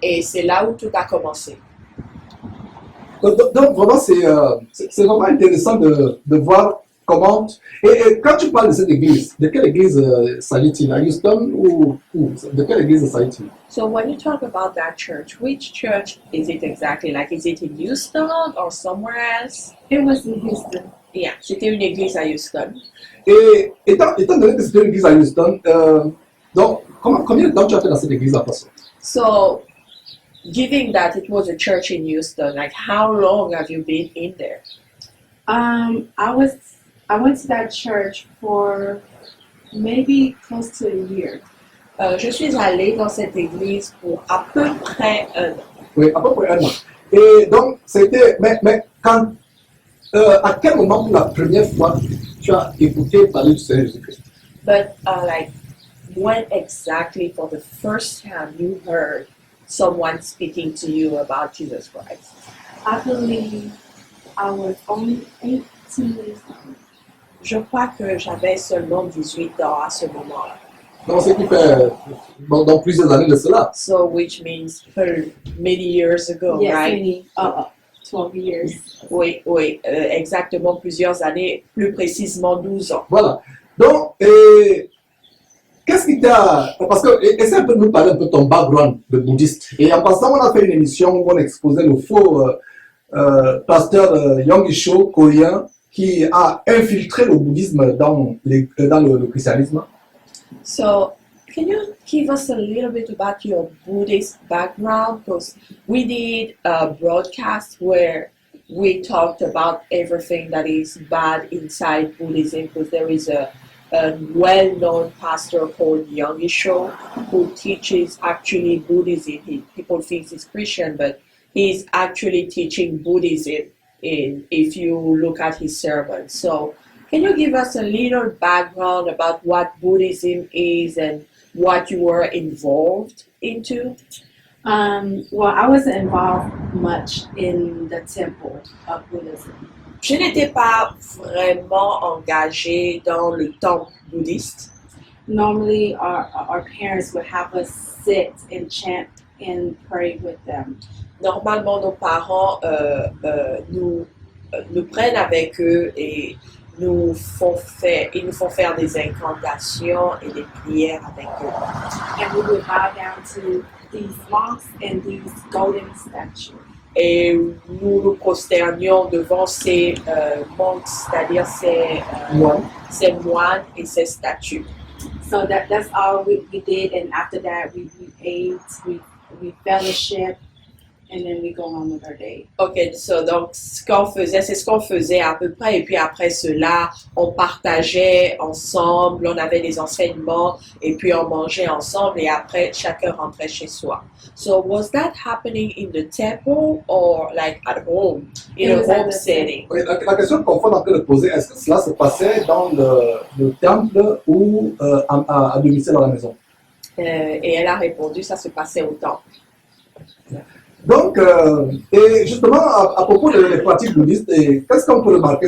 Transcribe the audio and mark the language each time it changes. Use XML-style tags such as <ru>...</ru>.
<fr>Et c'est là où tout a commencé. Donc vraiment, c'est vraiment intéressant de voir comment... Et quand tu parles de cette église, de quelle église s'agit-il? À Houston ou de quelle église s'agit-il?</fr> <en>So when you talk about that church, which church is it exactly? Like, is it in Houston or somewhere else? It was in Houston.</en> <fr>Yeah, c'était une église à Houston. Et étant donné que c'était une église à Houston, donc combien de temps tu as fait dans cette église en passant?</fr> <en>So, given that it was a church in Houston, like, how long have you been in there? I went to that church for maybe close to a year.</en> <fr>Je suis allée dans cette église pour à peu près un an. Oui, à peu près un an. Et donc, c'était... Mais quand... à quel moment, pour la première fois, tu as écouté parler du Seigneur Jésus-Christ?</fr> <en>But like, when exactly for the first time you heard someone speaking to you about Jesus Christ? I believe I was only 18 years old.</en> <fr>Je crois que j'avais seulement 18 ans à ce moment-là. Donc, ce qui fait dans plusieurs années de cela.</fr> <en>So, which means many years ago, Yes, right? many, 12 years.</en> <fr>Oui, oui, exactement plusieurs années, plus précisément 12 ans. Voilà. Donc, qu'est-ce qui t'a... Parce que, essaie un peu de nous parler un peu de ton background de bouddhiste. Et en passant, on a fait une émission où on exposait le faux pasteur Yonggi Cho, coréen, qui a infiltré le bouddhisme dans le christianisme.</fr> <en>So, can you give us a little bit about your Buddhist background? Because we did a broadcast where we talked about everything that is bad inside Buddhism, because there is a well-known pastor called Yonggi Cho who teaches actually Buddhism. People think he's Christian, but he's actually teaching Buddhism if you look at his sermons. So can you give us a little background about what Buddhism is and what you were involved into? Well, I wasn't involved much in the temple of Buddhism.</en> <fr>Je n'étais pas vraiment engagée dans le temple bouddhiste.</fr> <en>Normally, our parents would have us sit and chant and pray with them.</en> <fr>Normalement, nos parents nous prennent avec eux et ils nous font faire des incantations et des prières avec eux.</fr> <en>And we would bow down to these monks and these golden statues.</en> <fr>Et nous nous prosternions devant ces monks, c'est-à-dire ces moines et ces statues.</fr> <en>So that's all we did, and after that we ate, we fellowship, and then we go on with our day.</en> <fr>Ok, so, donc c'est ce qu'on faisait à peu près, et puis après cela, on partageait ensemble, on avait des enseignements, et puis on mangeait ensemble, et après chacun rentrait chez soi.</fr> <en>So was that happening in the temple or like at home, in a home setting?</en> <fr>Oui, la question qu'on est en train de poser, est-ce que cela se passait dans le temple ou à domicile dans la maison? Et elle a répondu, ça se passait au temple. Donc, et justement, à propos des pratiques bouddhistes, qu'est-ce qu'on peut remarquer?</fr>